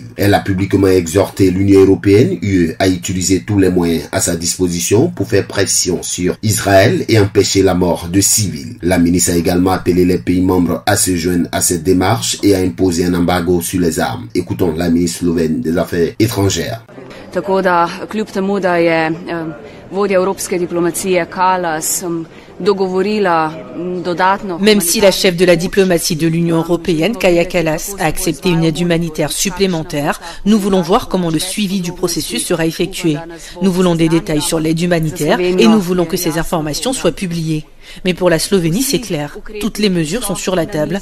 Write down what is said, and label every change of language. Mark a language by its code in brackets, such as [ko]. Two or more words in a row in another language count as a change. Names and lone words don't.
[fr] Elle a publiquement exhorté l'Union européenne, UE, à utiliser tous les moyens à sa disposition pour faire pression sur Israël et empêcher la mort de civils. La ministre a également appelé les pays membres à se joindre à cette démarche et à imposer un embargo sur les armes. Écoutons la ministre slovène des Affaires étrangères. [sl] Tako da kljub temu da je vodja evropske diplomacije Kallas dogovorila dodatno. [fr] Même si la chef de la diplomatie de l'Union européenne, Kaja Kallas, a accepté une aide humanitaire supplémentaire, nous voulons voir comment le suivi du processus sera effectué. Nous voulons des détails sur l'aide humanitaire et nous voulons que ces informations soient publiées. Mais pour la Slovénie, c'est clair. Toutes les mesures sont sur la table.